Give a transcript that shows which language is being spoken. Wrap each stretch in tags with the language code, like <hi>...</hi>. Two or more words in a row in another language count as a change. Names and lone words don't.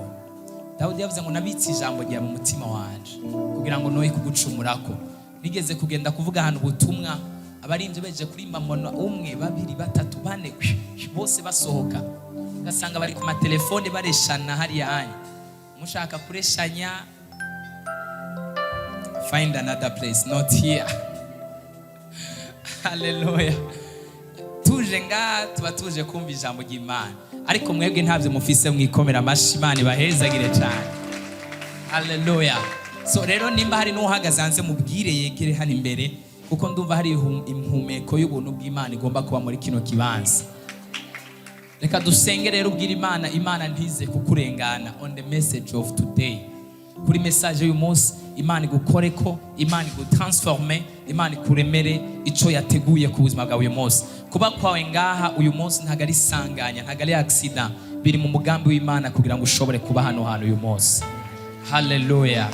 <rn>Dawudi yavuze ngo nabitse ijambo rya mu mutima wanje kugira ngo noye kugucumurako. Nigeze kugenda kuvuga ahantu ubutumwa, abarinzi beje kurimba mono 1 2 3 4 bose basohoka, ugasanga bari ku matelefone bareshana hariya hanya. Mushaka kureshanya,</rn> <en>find another place, not here.</en> <rn>Hallelujah. Tuje nga tuba tuje kumva ijambo ry'Imana, ariko mwebwe ntavyo mufise mwikomera amashi. Imana ibahezagire cyane. Hallelujah. So rero nimba hari n'uhagaze hanze mubwire yegere hano imbere, kuko ndumva hari impumeko y'ubuntu bw'Imana igomba kuba muri kino kibanza. Reka dusenge rero ubwira Imana ntize kukurengana</rn> <en>on the message of today.</en> <rn>Kuri message y'uyu munsi Imana igukoreko, Imana igutransforme, Imana ikuremere ico yateguye ku buzima bwawe uyu munsi. Kuba kwawe ngaha uyu munsi ntago ari sanganya, ntago ari accident, biri mu mugambi w'Imana kugira ngo ushobore kuba hano hantu uyu munsi. Hallelujah.</rn>